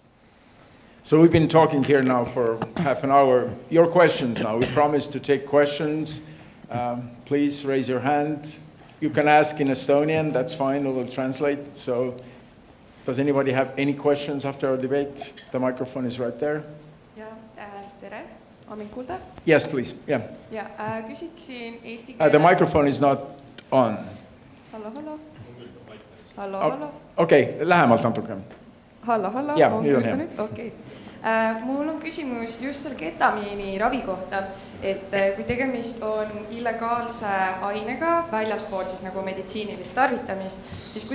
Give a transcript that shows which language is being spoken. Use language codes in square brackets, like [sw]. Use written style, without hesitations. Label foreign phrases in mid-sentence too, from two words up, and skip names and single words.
[en] So we've been talking here now for half an hour. Your questions now. We promised to take questions. Please raise your hand. You can ask in Estonian, that's fine, we will translate. So does anybody have any questions after our debate? The microphone is right there. [et] Tere, on mind kuulda? [en] Yes, please. Yeah. [et] Küsiksin eesti keeles. [en] The microphone is not on. [et] Hallo. Okei, lähemalt natuke. Hallo. Jaa, nüüd on hea. Okei. Mul on küsimus just selle ketamiini ravi kohta, et kui tegemist on illegaalse ainega väljaspool siis nagu meditsiinilist tarvitamist, siis